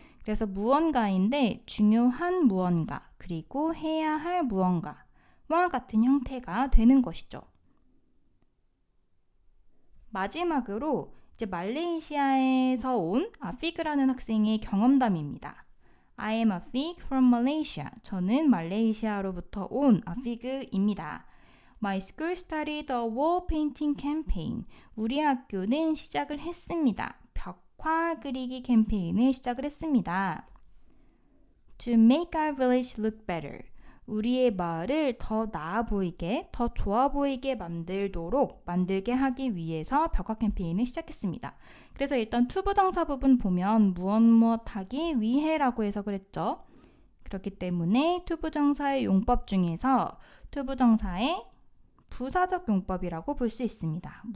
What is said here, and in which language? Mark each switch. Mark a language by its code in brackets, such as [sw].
[ko] 그래서 무언가인데 중요한 무언가 그리고 해야 할 무언가와 같은 형태가 되는 것이죠. 마지막으로 이제 말레이시아에서 온 아피그라는 학생의 경험담입니다. [en] I am a fig from Malaysia. [ko] 저는 말레이시아로부터 온 아피그입니다. [en] My school started a wall painting campaign. [ko] 우리 학교는 시작을 했습니다. 벽화 그리기 캠페인을 시작을 했습니다. [en] To make our village look better. [ko] 우리의 마을을 더 나아 보이게, 더 좋아 보이게 만들게 하기 위해서 벽화 캠페인을 시작했습니다. 그래서 일단 투부정사 부분 보면 무엇 하기 위해라고 해석을 했죠. 그렇기 때문에 투부정사의 용법 중에서 투부정사의 부사적 용법이라고 볼 수 있습니다.